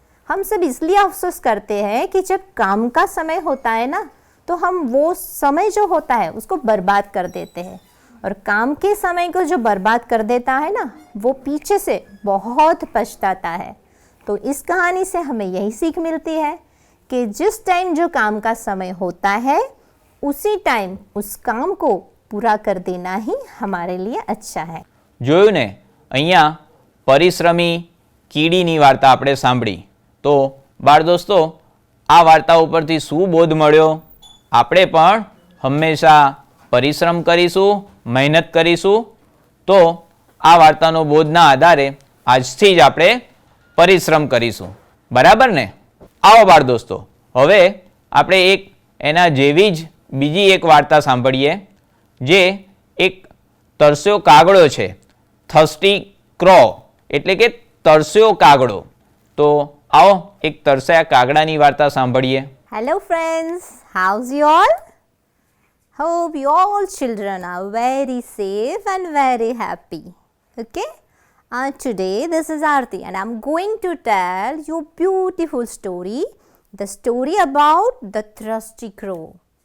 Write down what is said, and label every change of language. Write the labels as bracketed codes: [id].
[hi] हम सब इसलिए अफसोस करते हैं कि जब काम का समय होता है ना, तो हम वो समय जो होता है उसको बर्बाद कर देते हैं, और काम के समय को जो बर्बाद कर देता है ना, वो पीछे से बहुत पछताता है। तो इस कहानी से हमें यही सीख मिलती है कि जिस टाइम जो काम का समय होता है उसी टाइम उस काम को पूरा कर देना ही हमारे लिए अच्छा है। [gu] જોયું ને, અહીંયા પરિશ્રમી કીડીની વાર્તા આપણે સાંભળી, તો બાળ દોસ્તો આ વાર્તા ઉપરથી શું બોધ મળ્યો? આપણે પણ હંમેશા પરિશ્રમ કરીશું, મહેનત કરીશું, તો આ વાર્તાનો બોધના આધારે આજથી જ આપણે પરિશ્રમ કરીશું, બરાબર ને? આવો બાળ દોસ્તો, હવે આપણે એક એના જેવી જ બીજી એક વાર્તા સાંભળીએ, જે એક તરસ્યો કાગડો છે, થર્સ્ટી ક્રો એટલે કે તરસ્યો કાગડો। તો आओ एक तरस्या कागड़ानी वार्ता सांभळीए। [en] Hello friends, how's you all? Hope you all children are very safe and very happy. Okay? Today this is Aarti and I'm going to tell you a beautiful story, the story about the thirsty crow.